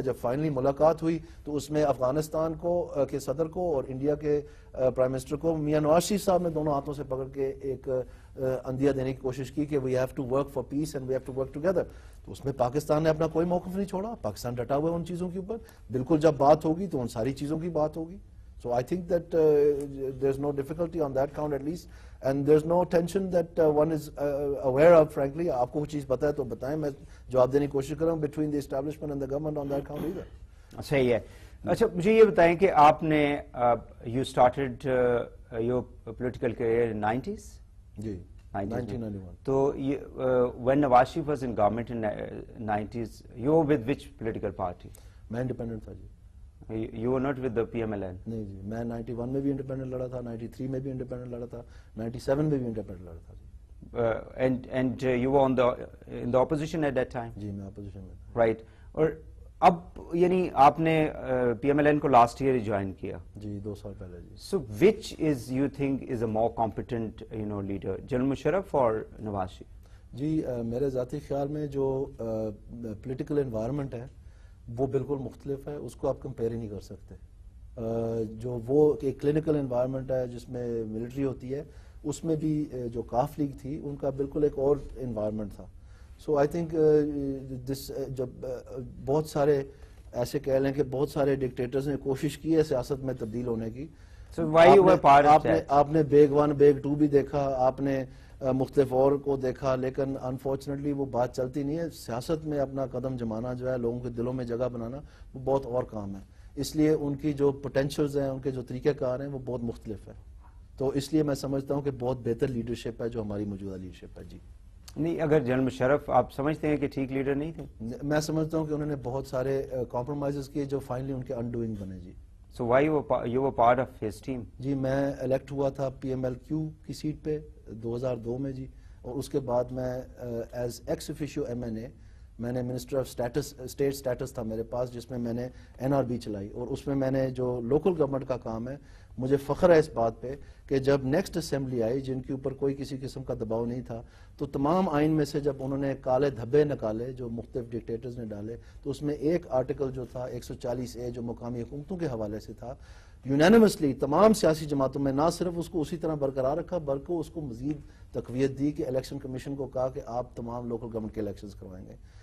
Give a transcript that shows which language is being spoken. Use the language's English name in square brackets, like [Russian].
[Urdu] جب فائنلی ملاقات ہوئی تو اس میں افغانستان کے صدر کو اور انڈیا کے پرائم منسٹر کو میاں نواز شریف صاحب نے دونوں ہاتھوں سے پکڑ کے ایک اندیا دینے کی کوشش کی کہ [English] We have to work for peace and we have to work together. [Urdu] تو اس میں پاکستان نے اپنا کوئی موقف نہیں چھوڑا, پاکستان ڈٹا ہوا ہے ان چیزوں کے اوپر. بالکل جب بات ہوگی تو ان ساری چیزوں کی بات ہوگی. [English] So I think that there's no difficulty on that count at least, and there's no tension that one is aware of. [Urdu] Frankly, آپ کو کوئی چیز پتہ ہے تو بتائیں, میں جواب دینے کی کوشش کر رہا ہوں [English] between the establishment and the government on that count either. [Urdu] صحیح ہے. اچھا مجھے یہ بتائیں کہ آپ نے [English] you started your political career in 90s? [Urdu] جی 1991. [English] تو when Nawaz Sharif was in government in 90s, you were with which political party? [Urdu] میں انڈیپینڈنٹ تھا جی. [English] You were not with the PMLN? [Urdu] نہیں جی, میں 91 میں بھی انڈیپینڈنٹ لڑا تھا, 93 میں بھی انڈیپینڈنٹ لڑا تھا, 97 میں بھی انڈیپینڈنٹ لڑا تھا جی. [English] And you were in the opposition at that time? [Urdu] جی میں اپوزیشن میں تھا. [English] Right. [Urdu] اور اب یعنی آپ نے PMLN کو لاسٹ ایئر جوائن کیا جی, 2 سال پہلے جی. [English] So which is you think is a more competent leader, General Musharraf or Nawaz Sharif? [Urdu] جی میرے ذاتی خیال میں جو پولیٹیکل انوائرمنٹ ہے وہ بالکل مختلف ہے, اس کو آپ کمپیئر ہی نہیں کر سکتے. جو وہ ایک کلینکل انوائرمنٹ ہے جس میں ملٹری ہوتی ہے, اس میں بھی جو کاف لیگ تھی ان کا بالکل ایک اور انوائرمنٹ تھا. [English] so I think [Urdu] جب بہت سارے ایسے کہہ لیں کہ بہت سارے ڈکٹیٹرز نے کوشش کی ہے سیاست میں تبدیل ہونے کی. آپ نے بیگ 1 بیگ 2 بھی دیکھا, آپ نے مختلف اور کو دیکھا, لیکن انفارچونیٹلی وہ بات چلتی نہیں ہے. سیاست میں اپنا قدم جمانا جو ہے, لوگوں کے دلوں میں جگہ بنانا, وہ بہت اور کام ہے. اس لیے ان کی جو پوٹینشلز ہیں, ان کے جو طریقہ کار ہیں, وہ بہت مختلف ہے. تو اس لیے میں سمجھتا ہوں کہ بہت بہتر لیڈرشپ ہے جو ہماری موجودہ لیڈرشپ ہے. جی نہیں, اگر جنرل مشرف آپ سمجھتے ہیں کہ ٹھیک لیڈر نہیں تھے؟ میں سمجھتا ہوں کہ انہوں نے بہت سارے کمپرومائزز کیے جو فائنلی ان کے انڈوئنگ بنے. جی [English] So why you were part of his team? [Urdu] جی میں الیکٹ ہوا تھا پی ایم ایل کیو کی سیٹ پہ 2002 میں جی, اور اس کے بعد میں ایز ایکس افیشیو ایم این اے, میں نے منسٹر آف اسٹیٹ سٹیٹس تھا میرے پاس, جس میں میں نے این آر بی چلائی, اور اس میں نے جو لوکل گورنمنٹ کا کام ہے, مجھے فخر ہے اس بات پہ کہ جب نیکسٹ اسمبلی آئی جن کے اوپر کوئی کسی قسم کا دباؤ نہیں تھا, تو تمام آئین میں سے جب انہوں نے کالے دھبے نکالے جو مختلف ڈکٹیٹرز نے ڈالے, تو اس میں ایک آرٹیکل جو تھا 140A جو مقامی حکومتوں کے حوالے سے تھا, یونینیمسلی تمام سیاسی جماعتوں میں نہ صرف اس کو اسی طرح برقرار رکھا بلکہ اس کو مزید تقویت دی کہ الیکشن کمیشن کو کہا کہ آپ تمام لوکل گورنمنٹ کے الیکشنز کروائیں گے.